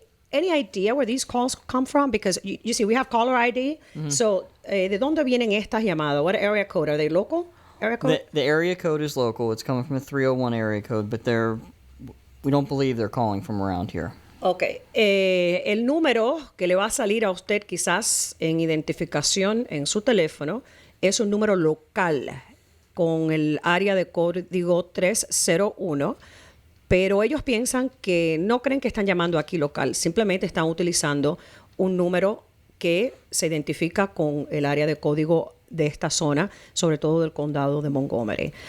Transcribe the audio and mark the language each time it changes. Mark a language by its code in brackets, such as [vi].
[en] Any idea where these calls come from? Because you see, we have caller ID. Mm-hmm. [es] So, ¿de dónde vienen estas llamadas? [en] What area code? Are they local? Area code? The area code is local. It's coming from a 301 area code, but we don't believe they're calling from around here. Ok. [es] El número que le va a salir a usted quizás en identificación en su teléfono es un número local con el área de código 301. Pero ellos piensan que no creen que están llamando aquí local, simplemente están utilizando un número que se identifica con el área de código de esta zona, sobre todo del condado de Montgomery.